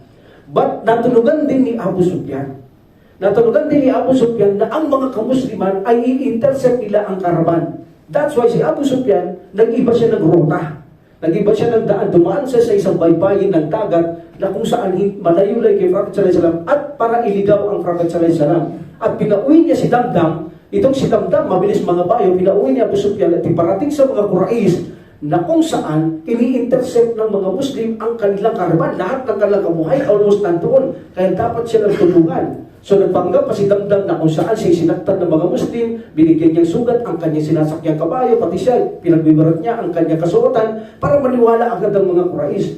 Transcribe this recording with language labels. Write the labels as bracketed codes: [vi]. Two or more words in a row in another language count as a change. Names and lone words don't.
[tl] But natunugan din ni Abu Sufyan. Natunugan din ni Abu Sufyan na ang mga kamusliman ay i-intercept nila ang karaban. [en] That's why [tl] si Abu Sufyan, nag-iba siya ng ruta. Nag-iba siya ng daan, dumaan siya sa isang baybayin ng dagat na kung saan malayo-layo kay Prophet [ar] صلى الله عليه وسلم [tl] at para iligaw ang Prophet [ar] صلى الله عليه وسلم. [tl] At pinauwi niya si Damdam. Itong si Damdam, mabilis mga bayo, pinauwi niya Abu Sufyan at iparating sa mga Quraysh na kung saan ini-intercept ng mga Muslim ang kanilang karaban. Lahat ng kanilang kabuhay almost nandoon. Kaya dapat siya nagtulungan. So nagpanggap pa si Damdam na kung saan siya sinaktan ng mga Muslim, binigyan niyang sugat ang kanyang sinasakyang kabayo, pati siya, pinagbibarat niya ang kanyang kasuotan para maniwala agad ang mga Quraysh.